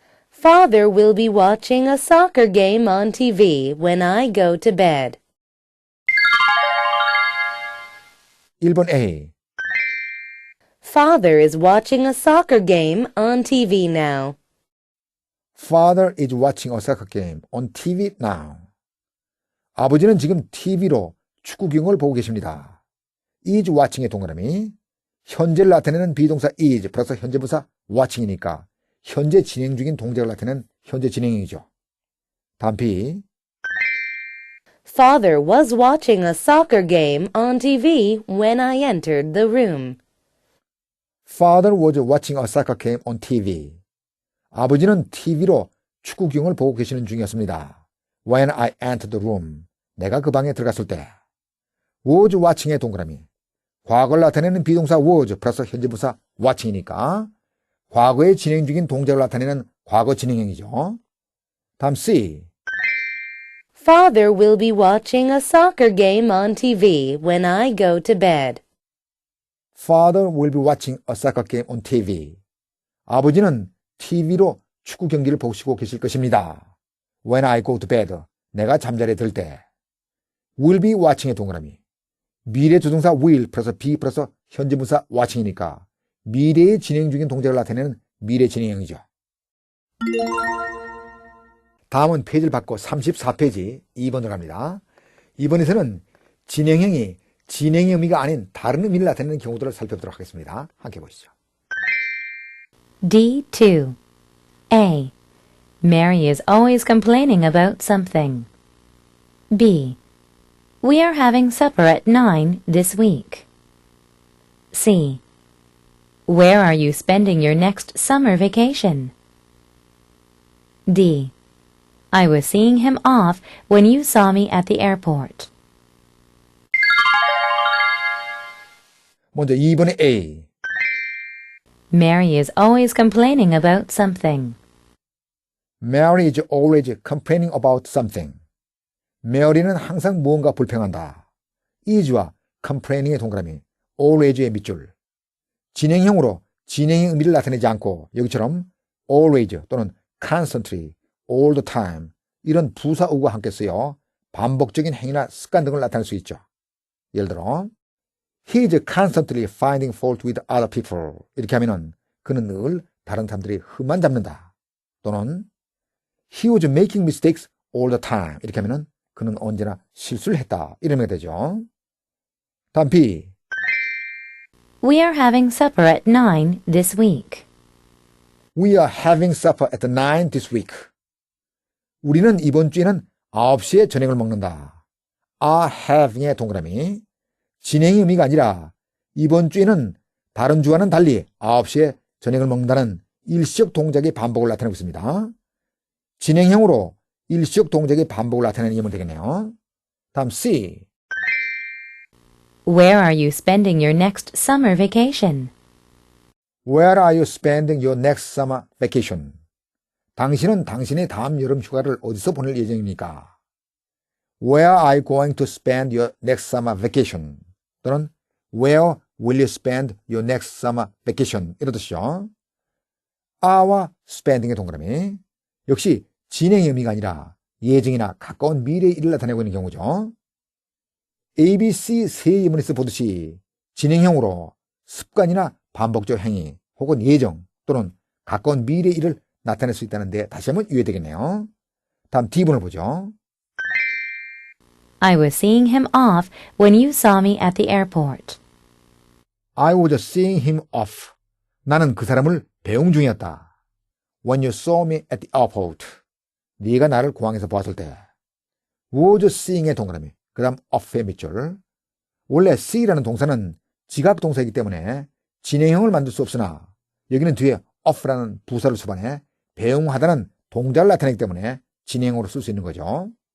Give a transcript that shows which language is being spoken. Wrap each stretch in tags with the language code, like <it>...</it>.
<en>Father will be watching a soccer game on TV when I go to bed.</en> <ko>1번 A.</ko> <en>Father is watching a soccer game on TV now. Father is watching a soccer game on TV now.</en> <ko>아버지는 지금 TV로 축구 경기를 보고 계십니다. is watching의 동그라미. 현재를 나타내는 비동사 is 플러스 현재분사 watching이니까 현재 진행 중인 동작을 나타내는 현재 진행형이죠. 다음 B.</ko> <en>Father was watching a soccer game on TV when I entered the room. Father was watching a soccer game on TV.</en> <ko>아버지는 TV로 축구 경기를 보고 계시는 중이었습니다.</ko> <en>When I entered the room.</en> <ko>내가 그 방에 들어갔을 때. was watching의 동그라미. 과거를 나타내는 비동사 was 플러스 현재분사 watching이니까 과거에 진행 중인 동작을 나타내는 과거 진행형이죠. 다음 C.</ko> <en>Father will be watching a soccer game on TV when I go to bed. Father will be watching a soccer game on TV.</en> <ko>아버지는 TV로 축구 경기를 보시고 계실 것입니다.</ko> <en>when I go to bed.</en> <ko>내가 잠자리에 들 때. will be watching의 동그라미. 미래 조동사 will 플러스 be 플러스 현재분사 watching이니까 미래에 진행 중인 동작을 나타내는 미래 진행형이죠. 다음은 페이지를 바꿔 34페이지 2번으로 갑니다. 이번에서는 진행형이 진행의 의미가 아닌 다른 의미를 나타내는 경우들을 살펴보도록 하겠습니다. 함께 보시죠. D2. A.</ko> <en>Mary is always complaining about something. B. We are having supper at 9 this week. C. Where are you spending your next summer vacation? D. I was seeing him off when you saw me at the airport.</en> <ko>먼저 2번의 A.</ko> <en>Mary is always complaining about something. Mary is always complaining about something.</en> <ko>Mary는 항상 무언가 불평한다. is와 complaining의 동그라미, always의 밑줄. 진행형으로 진행의 의미를 나타내지 않고 여기처럼 always 또는 constantly, all the time 이런 부사어구가 함께 쓰여 반복적인 행위나 습관 등을 나타낼 수 있죠. 예를 들어</ko> <en>He is constantly finding fault with other people.</en> <ko>이렇게 하면은 그는 늘 다른 사람들이 흠만 잡는다. 또는</ko> <en>He was making mistakes all the time.</en> <ko>이렇게 하면은 그는 언제나 실수를 했다. 이런 의미가 되죠. 다음 B.</ko> <en>We are having supper at 9 this week. We are having supper at 9 this week.</en> <ko>우리는 이번 주에는 9시에 저녁을 먹는다. are having의 동그라미. 진행의 의미가 아니라 이번 주에는 다른 주와는 달리 9시에 저녁을 먹는다는 일시적 동작의 반복을 나타내고 있습니다. 진행형으로 일시적 동작의 반복을 나타내는 예문 되겠네요. 다음 C.</ko> <en>Where are you spending your next summer vacation? Where are you spending your next summer vacation?</en> <ko>당신은 당신의 다음 여름 휴가를 어디서 보낼 예정입니까?</ko> <en>Where are you going to spend your next summer vacation?</en> <ko>또는</ko> <en>Where will you spend your next summer vacation?</en> <ko>이런 뜻이죠. are와 spending의 동그라미. 역시 진행의 의미가 아니라 예정이나 가까운 미래의 일을 나타내고 있는 경우죠. A, B, C 세 예문에서 보듯이 진행형으로 습관이나 반복적 행위 혹은 예정 또는 가까운 미래의 일을 나타낼 수 있다는 데 다시 한번 유의되겠네요. 다음 D번을 보죠.</ko> <en>I was seeing him off when you saw me at the airport. I was seeing him off.</en> <ko>나는 그 사람을 배웅 중이었다.</ko> <en>When you saw me at the airport.</en> <ko>네가 나를 공항에서 보았을 때. was seeing의 동그라미. 그 다음 off의 밑줄. 원래 see라는 동사는 지각 동사이기 때문에 진행형을 만들 수 없으나 여기는 뒤에 off라는 부사를 수반해 배웅하다는 동작을 나타내기 때문에 진행형으로 쓸 수 있는 거죠.</ko>